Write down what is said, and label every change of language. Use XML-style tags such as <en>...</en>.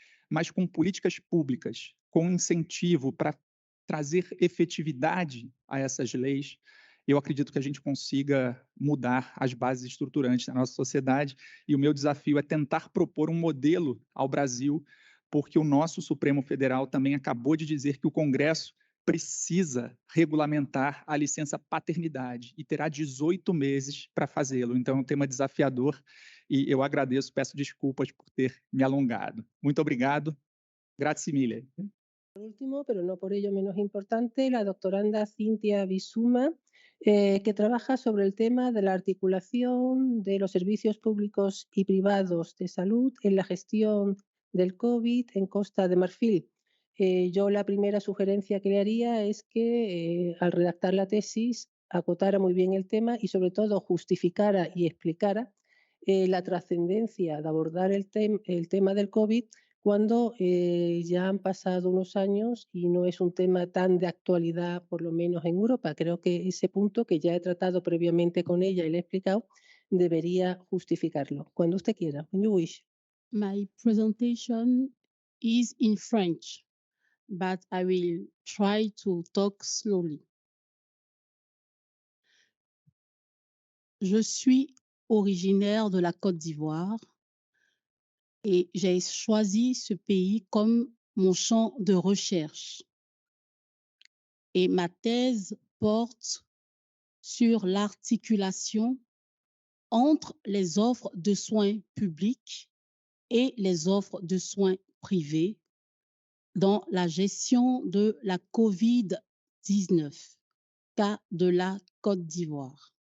<pt>Mas com políticas públicas, com incentivo para trazer efetividade a essas leis, eu acredito que a gente consiga mudar as bases estruturantes da nossa sociedade, e o meu desafio é tentar propor um modelo ao Brasil, porque o nosso Supremo Federal também acabou de dizer que o Congresso precisa regulamentar a licença paternidade e terá 18 meses para fazê-lo. Então, é um tema desafiador e eu agradeço, peço desculpas por ter me alongado. Muito obrigado.</pt> <it>Grazie mille.</it> <es>Por último, pero no por ello menos importante, la doctoranda Cintia Bisuma, que trabaja sobre el tema de la articulación de los servicios públicos y privados de salud en la gestión del COVID en Costa de Marfil. Yo la primera sugerencia que le haría es que al redactar la tesis acotara muy bien el tema y sobre todo justificara y explicara la trascendencia de abordar el tema del COVID cuando ya han pasado unos años y no es un tema tan de actualidad, por lo menos en Europa. Creo que ese punto, que ya he tratado previamente con ella y le he explicado, debería justificarlo. Cuando usted quiera,</es> <en>when you wish. My presentation is in French, but I will try to talk slowly.</en> <fr>Je suis originaire de la Côte d'Ivoire et j'ai choisi ce pays comme mon champ de recherche. Et ma thèse porte sur l'articulation entre les offres de soins publics et les offres de soins privés dans la gestion de la COVID-19, cas de la Côte d'Ivoire.</fr>